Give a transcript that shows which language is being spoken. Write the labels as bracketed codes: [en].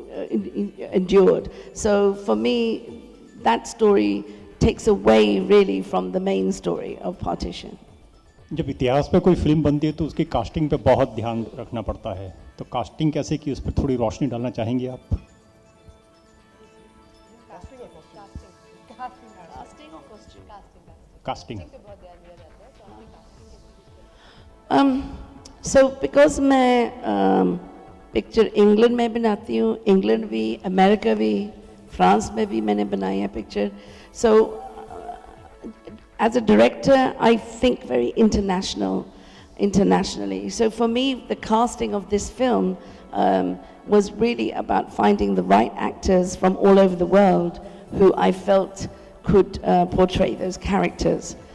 [en] endured. So for me, that story takes away really from the main story of partition. [hi] जब इतिहास पे कोई film बनती है तो उसकी कास्टिंग पे बहुत ध्यान रखना पड़ता है, तो कास्टिंग कैसे की उस पर थोड़ी रोशनी डालना चाहेंगे आप? कास्टिंग [en] So [hi] because मैं पिक्चर इंग्लैंड में बनाती हूँ, इंग्लैंड भी, अमेरिका भी, फ्रांस में भी मैंने बनाई है picture. [en] So as a director, I think very internationally. So for me, the casting of this film was really about finding the right actors from all over the world who I felt could portray those characters.